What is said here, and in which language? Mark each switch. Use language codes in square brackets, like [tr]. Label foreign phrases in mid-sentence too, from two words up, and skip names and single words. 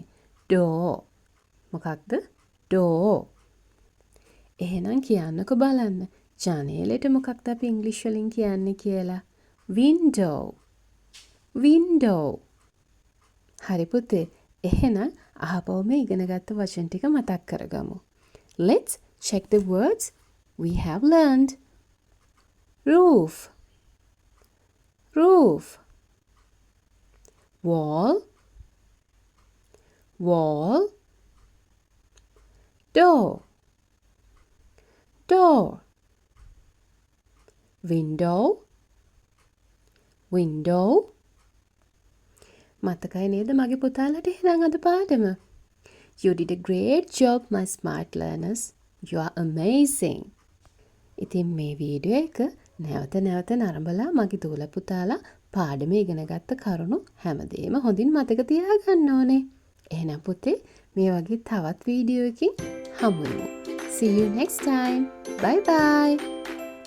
[en] door. මොකක්ද? door. [si] එහෙනම් කියන්නකෝ බලන්න. ජනේලෙට මොකක්ද අපි ඉංග්‍රීසි වලින් කියන්නේ කියලා? [en] window. window. [si] හරි පුතේ. එහෙනම් අහපවම ඉගෙනගත්ත වචන ටික මතක් කරගමු. [en] Let's check the words we have learned. Roof. Roof. Wall. Wall. Door. Door. Window. Window. [si] මතකයි නේද මගේ පුතාලට එහෙනම් අද පාඩම? [en] You did a great job my smart learners. You are amazing. [si] ඉතින් මේ වීඩියෝ එක නැවත නරඹලා මගේ දූලා පුතාලා පාඩමේ ඉගෙනගත්ත කරුණු හැමදේම හොඳින් මතක තියාගන්න ඕනේ. එහෙනම් පුතේ මේ වගේ තවත් වීඩියෝ එකකින් හමු වෙමු. [en] See you next time. Bye bye.